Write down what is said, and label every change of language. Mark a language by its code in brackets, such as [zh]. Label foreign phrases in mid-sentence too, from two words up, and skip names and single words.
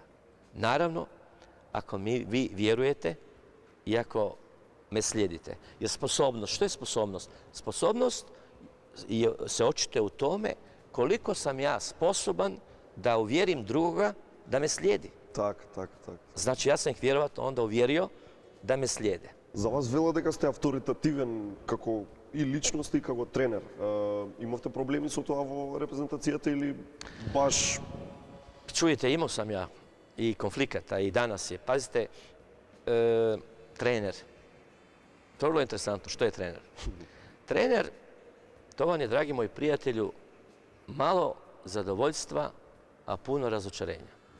[hr] Naravno, ako vi vjerujete i ako me slijedite. Jer sposobnost, što je sposobnost? Sposobnost se očituje u tome koliko sam ja sposoban da uvjerim drugoga da me slijedi. Tak. Znači, ja sam ih vjerovatno onda uvjerio da me slijede. [mk] За вас вела дека сте авторитативен како и личност и како тренер. Имавте проблеми со тоа во репрезентацијата или баш... [hr] Čujete, imao sam ja i konflikata i danas je. Pazite, trener. To je vrlo interesantno. Što je trener? Trener, to vam je, dragi moji prijatelju, malo zadovoljstva, a puno razočarenja.